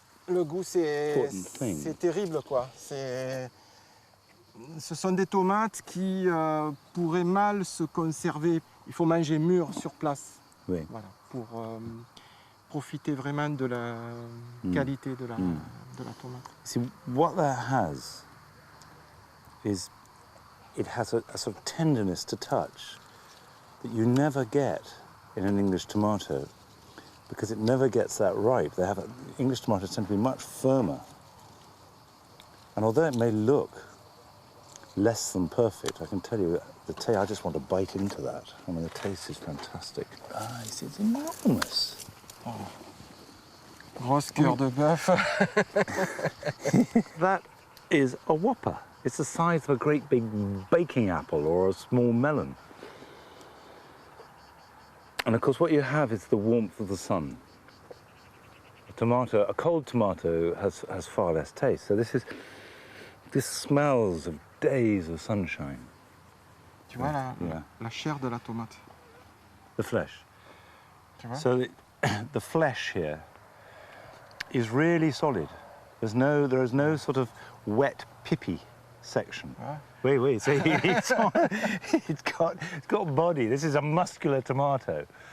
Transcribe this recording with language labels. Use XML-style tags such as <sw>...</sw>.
<fr>Le goût, c'est terrible, quoi. Ce sont des tomates qui pourraient mal se conserver. Il faut manger mûr sur place. Oui. Voilà, pour profiter vraiment de la qualité de la tomate.</fr> <en>See, what that has is it has a sort of tenderness to touch that you never get in an English tomato because it never gets that ripe. English tomatoes tend to be much firmer. And although it may look less than perfect, I can tell you, I just want to bite into that. I mean, the taste is fantastic. Ah, it's enormous.</en> <fr>Oh. Grosse cœur de bœuf.</fr> <en>That is a whopper. It's the size of a great big baking apple or a small melon. And of course, what you have is the warmth of the sun. A cold tomato has far less taste. So this smells of days of sunshine.</en> <fr>Tu vois la chair de la tomate.</fr> <en>The flesh.</en> <fr>Tu vois?</fr> <en>So the flesh here is really solid. There is no sort of wet, pippy section. Ah. Wait. See, it's got body. This is a muscular tomato.</en>